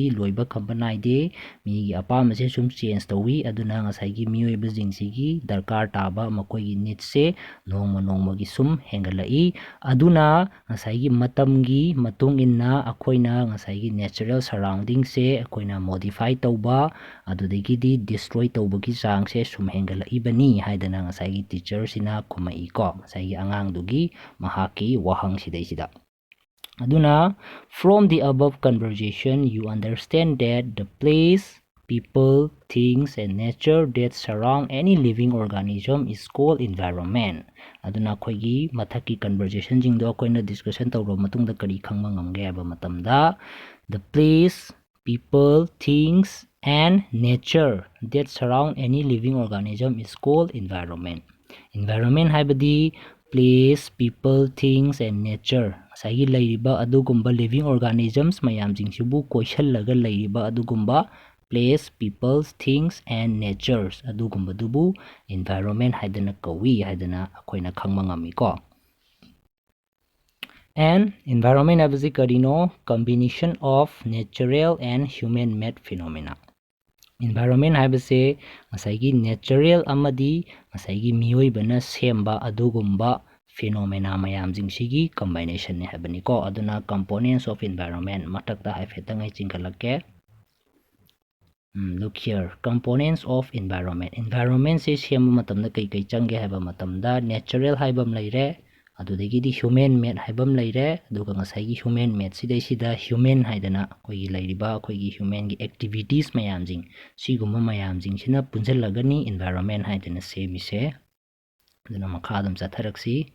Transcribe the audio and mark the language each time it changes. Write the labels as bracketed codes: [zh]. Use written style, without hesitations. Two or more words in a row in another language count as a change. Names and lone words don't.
[mni] ꯂꯣꯏꯕ ꯈꯝꯕ ꯅꯥꯏꯗꯦ ꯃꯤꯒꯤ ꯑꯄꯥꯝꯕꯁꯦ ꯁꯨꯝ ꯆꯦꯟꯖ ꯇꯧꯋꯤ ꯑꯗꯨꯅ ꯉꯁꯥꯏꯒꯤ ꯃꯤꯑꯣꯏꯕꯁꯤꯡꯁꯤꯒꯤ ꯗꯔꯀꯥꯔ ꯇꯥꯕ ꯃꯈꯣꯏꯒꯤ ꯅꯤꯗꯁꯦ ꯅꯣꯡꯃ ꯅꯣꯡꯃꯒꯤ ꯁꯨꯝ ꯍꯦꯟꯒꯠꯂꯛꯏ ꯑꯗꯨꯅ ꯉꯁꯥꯏꯒꯤ ꯃꯇꯝꯒꯤ ꯃꯇꯨꯡ ꯏꯟꯅ ꯑꯩꯈꯣꯏꯅ ꯉꯁꯥꯏꯒꯤ [en] natural surroundings [mni] ꯑꯩꯈꯣꯏꯅ ꯃꯣꯗꯤꯐꯥꯏ ꯇꯧꯕ ꯑꯗꯨꯗꯒꯤꯗꯤ ꯗꯤꯁꯇ꯭ꯔꯣꯏ ꯇꯧꯕꯒꯤ ꯆꯥꯡꯁꯦ ꯁꯨꯝ ꯍꯦꯟꯒꯠꯂꯛꯏꯕꯅꯤ ꯍꯥꯏꯗꯅ ꯉꯁꯥꯏꯒꯤ ꯇꯤꯆꯔꯁꯤꯅ ꯈꯨꯝꯃꯛꯏꯀꯣ ꯉꯁꯥꯏꯒꯤ ꯑꯉꯥꯡꯗꯨꯒꯤ ꯃꯍꯥꯛꯀꯤ ꯋꯥꯍꯪꯁꯤꯗꯩꯁꯤꯗ ꯑꯗꯨꯅ [en] from the above conversation you understand that the place people things and nature that surround any living organism is called environment [mni] ꯑꯗꯨꯅ ꯑꯩꯈꯣꯏꯒꯤ ꯃꯊꯛꯀꯤ ꯀꯟꯚꯔꯖꯦꯁꯟꯁꯤꯡꯗꯣ ꯑꯩꯈꯣꯏꯅ ꯗꯤꯁꯀꯁꯟ ꯇꯧꯔꯕ ꯃꯇꯨꯡꯗ ꯀꯔꯤ ꯈꯪꯕ ꯉꯝꯒꯦ ꯍꯥꯏꯕ ꯃꯇꯝꯗ [en] the place people things and nature that surround any living organism is called environment environment ꯍꯥꯏꯕꯗꯤ place people things and nature [mni] ꯉꯁꯥꯏꯒꯤ ꯂꯩꯔꯤꯕ ꯑꯗꯨꯒꯨꯝꯕ [en] living organisms [mni] ꯃꯌꯥꯝꯁꯤꯡꯁꯤꯕꯨ ꯀꯣꯏꯁꯜꯂꯒ ꯂꯩꯔꯤꯕ ꯑꯗꯨꯒꯨꯝꯕ [en] place people things and natures ꯑꯗꯨꯒꯨꯝꯕꯗꯨꯕꯨ environment [mni] ꯍꯥꯏꯗꯅ ꯀꯧꯏ ꯍꯥꯏꯗꯅ ꯑꯩꯈꯣꯏꯅ ꯈꯪꯕ ꯉꯝꯃꯤꯀꯣ [en] and environment [mni] ꯍꯥꯏꯕꯁꯤ ꯀꯔꯤꯅꯣ [en] combination of natural and human made phenomena environment [mni] ꯍꯥꯏꯕꯁꯦ ꯉꯁꯥꯏꯒꯤ natural ꯑꯃꯗꯤ ꯉꯁꯥꯏꯒꯤ ꯃꯤꯑꯣꯏꯕꯅ ꯁꯦꯝꯕ ꯑꯗꯨꯒꯨꯝꯕ phenomena ꯃꯌꯥꯝꯁꯤꯡꯁꯤꯒꯤ combination ꯍꯥꯏꯕꯅꯤꯀꯣ ꯑꯗꯨꯅ [en] components of environment [mni] ꯃꯊꯛꯇ ꯍꯥꯏꯐꯦꯠꯇꯪ ꯑꯩ ꯆꯤꯡꯈꯠꯂꯛꯀꯦ [en] look here components of environment [mni] environmentꯁꯦ ꯁꯦꯝꯕ ꯃꯇꯝꯗ ꯀꯩ ꯆꯪꯒꯦ ꯍꯥꯏꯕ ꯃꯇꯝꯗ natural ꯍꯥꯏꯕ ꯑꯃ ꯂꯩꯔꯦ ꯑꯗꯨꯗꯒꯤꯗꯤ [en] human made [mni] ꯍꯥꯏꯕ ꯑꯃ ꯂꯩꯔꯦ ꯑꯗꯨꯒ ꯉꯁꯥꯏꯒꯤ [en] human made [mni] ꯁꯤꯗꯩꯁꯤꯗ human ꯍꯥꯏꯗꯅ ꯑꯩꯈꯣꯏꯒꯤ ꯂꯩꯔꯤꯕ ꯑꯩꯈꯣꯏꯒꯤ [en] humanꯒꯤ activities [mni] ꯃꯌꯥꯝꯁꯤꯡ ꯁꯤꯒꯨꯝꯕ ꯃꯌꯥꯝꯁꯤꯡꯁꯤꯅ ꯄꯨꯟꯁꯤꯜꯂꯒꯅꯤ environment ꯍꯥꯏꯗꯅ ꯁꯦꯝꯃꯤꯁꯦ ꯑꯗꯨꯅ ꯃꯈꯥ ꯑꯗꯨꯝ ꯆꯠꯊꯔꯛꯁꯤ